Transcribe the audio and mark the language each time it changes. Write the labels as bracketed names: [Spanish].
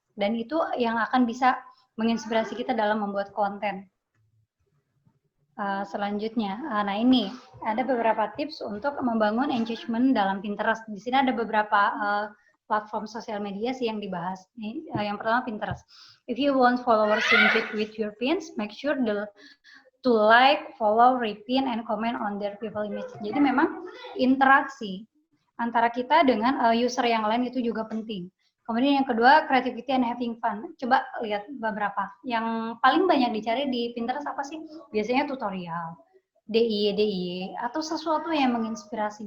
[Indonesian] Dan itu yang akan bisa menginspirasi kita dalam membuat konten. Selanjutnya, nah ini ada beberapa tips untuk membangun engagement dalam Pinterest. Di sini ada beberapa platform sosial media sih yang dibahas. Yang pertama Pinterest. [English] If you want followers to engage with your pins, make sure to like, follow, repin, and comment on their profile image. [Indonesian] Jadi memang interaksi antara kita dengan user yang lain itu juga penting. Kemudian yang kedua, [English] creativity and having fun. [Indonesian] Coba lihat beberapa. Yang paling banyak dicari di Pinterest apa sih? Biasanya tutorial, DIY, atau sesuatu yang menginspirasi.